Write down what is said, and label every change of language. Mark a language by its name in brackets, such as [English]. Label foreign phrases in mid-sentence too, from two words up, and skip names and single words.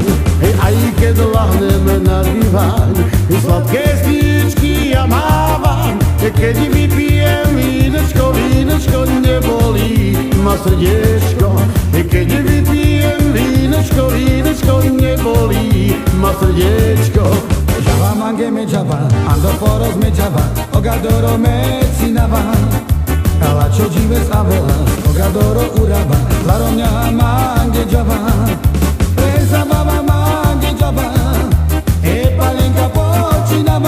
[Slovak] Aj keď lahnem na diván, sladké svíčky ja mávam. Keď vypijem vínečko, nebolí ma srdiečko. Keď vypijem vínečko, nebolí ma srdiečko. [Romany] Java mange me java, ando foros me java, ogadoro me cinava. Ela čo jives avela, ogadoro uraba, laromňa mange java. Presa baba mange java, e palenka počinava.